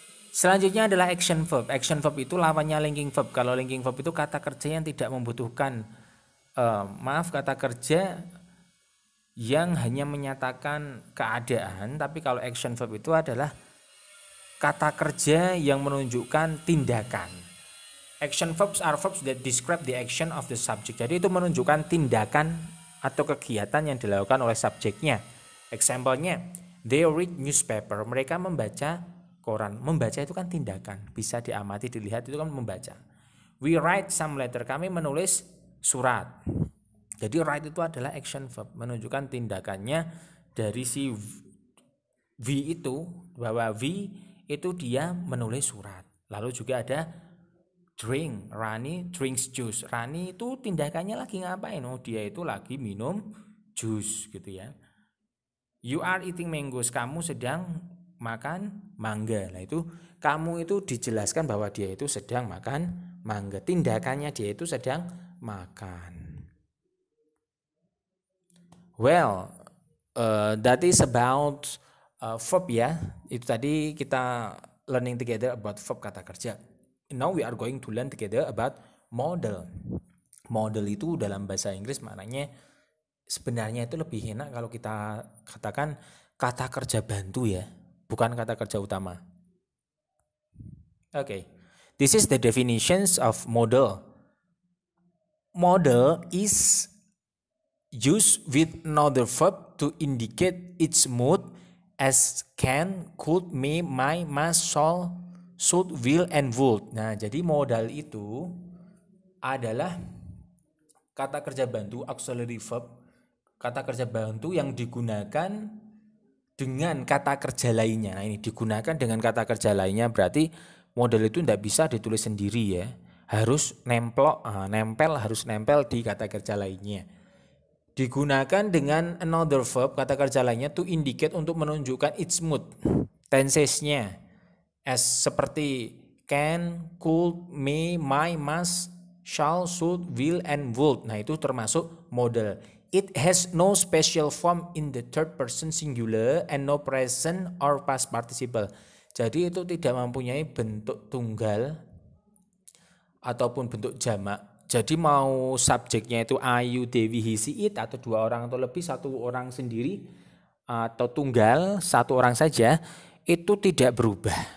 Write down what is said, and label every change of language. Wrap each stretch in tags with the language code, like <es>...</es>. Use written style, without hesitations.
<id>Selanjutnya adalah action verb. Action verb itu lawannya linking verb. Kalau linking verb itu kata kerja yang tidak membutuhkan kata kerja yang hanya menyatakan keadaan. Tapi kalau action verb itu adalah kata kerja yang menunjukkan tindakan.</id> <en>Action verbs are verbs that describe the action of the subject.</en> <id>Jadi itu menunjukkan tindakan atau kegiatan yang dilakukan oleh subjeknya.</id> <en>Example-nya, they read newspaper.</en> <id>Mereka membaca koran. Membaca itu kan tindakan. Bisa diamati, dilihat, itu kan membaca.</id> <en>We write some letter.</en> <id>Kami menulis surat. Jadi write itu adalah action verb. Menunjukkan tindakannya dari si V itu. Bahwa V itu dia menulis surat. Lalu juga ada drink,</id> <en>Rani drinks juice.</en> <id>Rani itu tindakannya lagi ngapain? Oh, dia itu lagi minum jus gitu ya.</id> <en>You are eating mangoes.</en> <id>Kamu sedang makan mangga. Nah itu kamu itu dijelaskan bahwa dia itu sedang makan mangga. Tindakannya dia itu sedang makan.</id> <en>Well, that is about verb ya.</en> <id>Itu tadi kita</id> <en>learning together about verb</en> <id>kata kerja.</id> <en>Now we are going to learn together about model.</en> <id>Model itu dalam bahasa Inggris maknanya sebenarnya itu lebih enak kalau kita katakan kata kerja bantu ya, bukan kata kerja utama.</id> <en>Okay. This is the definitions of model. Model is used with another verb to indicate its mood as can, could, may, might, must, shall, should, will, and would.</en> <id>Nah, jadi modal itu adalah kata kerja bantu, auxiliary verb, kata kerja bantu yang digunakan dengan kata kerja lainnya. Nah, ini digunakan dengan kata kerja lainnya, berarti modal itu tidak bisa ditulis sendiri ya. Harus nempel harus nempel di kata kerja lainnya. Digunakan dengan another verb, kata kerja lainnya, to indicate, untuk menunjukkan its mood, tensesnya. As seperti can, could, may, might, must, shall, should, will, and would. Nah itu termasuk modal.</id> <en>It has no special form in the third person singular and no present or past participle.</en> <id>Jadi itu tidak mempunyai bentuk tunggal ataupun bentuk jamak. Jadi mau subjeknya itu Ayu, Dewi, he, she, it, atau dua orang atau lebih, satu orang sendiri, atau tunggal, satu orang saja, itu tidak berubah.</id>